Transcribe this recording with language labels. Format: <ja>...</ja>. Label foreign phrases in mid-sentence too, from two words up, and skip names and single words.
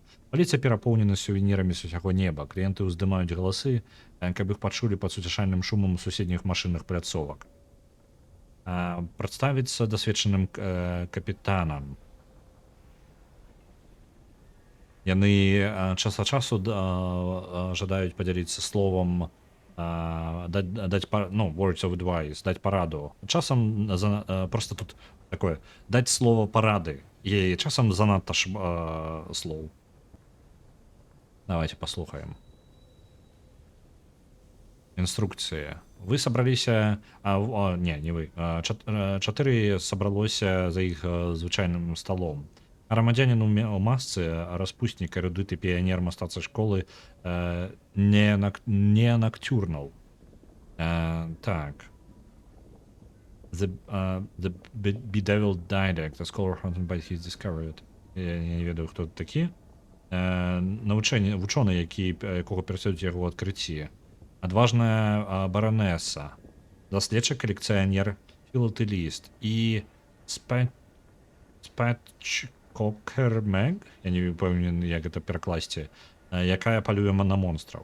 <be>Паліца перапоўнена сувенірамі з усяго неба. Кліенты ўздымаюць галасы, каб іх пачулі пад суцяшальным шумам суседніх машынных пляцовак. Прадставіцца дасведчаным капітанам. Яны час ад часу жадаюць падзяліцца словам, даць</be> <en>words of advice,</en> <be>даць параду. Часам</be> <ru>просто тут такое,</ru> <be>даць слово парады. І часам занадта слоў. Давайте послухаем. Инструкция. Вы собраліся... не вы. 4 сабралося за іх звычайным столом. Грамадзянін у масцы, распуснік, эрудыт і піянер мастацкай школы не Ноктюрнал. Так.</be> <en>The bedeviled didact, a scholar hunted by his discovered.</en> <be>Я не ведаю, хто такі. Вучоны, якога перасюдзяць яго адкрыцці. Адважная баранеса, даследчык, калекцыянер, філатэліст і спатчкокер Мэг, я не памятаю, як гэта перакласці, якая палюе на монстраў.</be>